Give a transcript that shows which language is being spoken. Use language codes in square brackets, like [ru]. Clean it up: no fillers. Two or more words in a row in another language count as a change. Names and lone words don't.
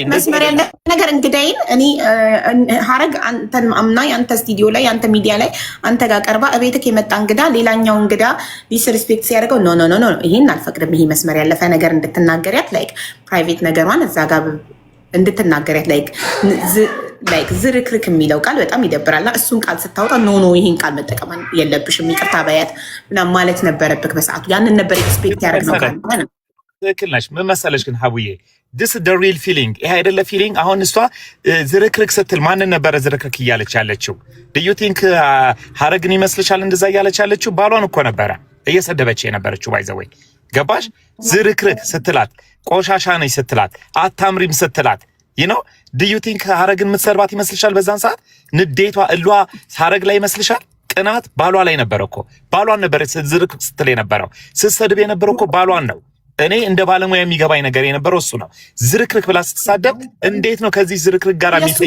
[am] መስመር ያለ ነገር እንግዳይን እኔ ሀረግ አንተን አምና አንተ ስቱዲዮ ላይ አንተ ሚዲያ ላይ አንተ ጋር ቀርባ እቤትክ የመጣ እንግዳ ሌላኛው እንግዳ ዲስሪስፔክት ሲያደርገው [en] no no no no [am] ይሄን አልፈቅድም፣ ይሄ መስመር ያለፈ ነገር እንድትናገሪያት [en] like private [am] ነገሯን እዛ ጋር እንድትናገሪያት ላይክ ዝርክርክ የሚለው ቃል በጣም ይደብራልና እሱን ቃል ስታወጣ [en] no no [am] ይሄን ቃል መጠቀም የለብሽም ይቅርታ በያት ምናምን ማለት ነበረብክ በሰዓቱ። ያንን ነበር ኤክስፔክት ያደርግነው ካለ ነው። ትክክል ነሽ። ምን መሰለሽ ግን ሀቡዬ [en] this is the real feeling። [am] ይሄ አይደለ ፊሊንግ። አሁን እሷ ዝርክርክ ስትል ማንን ነበረ ዝርክርክ እያለች ያለችው? [en] do you think [am] ሀረግን ይመስልሻል እንደዛ እያለች ያለችው? ባሏን እኮ ነበረ እየሰደበች የነበረችው። ባይዘወይ ገባሽ? ዝርክርክ ስትላት፣ ቆሻሻ ነኝ ስትላት፣ አታምሪም ስትላት [en] do you think [am] ሀረግን የምትሰርባት ይመስልሻል? በዛን ሰዓት ንዴቷ እሏ ሀረግ ላይ ይመስልሻል? ቅናት ባሏ ላይ ነበረ እኮ። ባሏን ነበረ ዝርክርክ ስትል የነበረው። ስትሰድብ የነበረው እኮ ባሏን ነው። እኔ እንደ ባለሙያ የሚገባኝ ነገር የነበረው እሱ ነው። ዝርክርክ ብላ ስትሳደብ እንዴት ነው ከዚህ ዝርክርክ ጋር የሚፈኝ?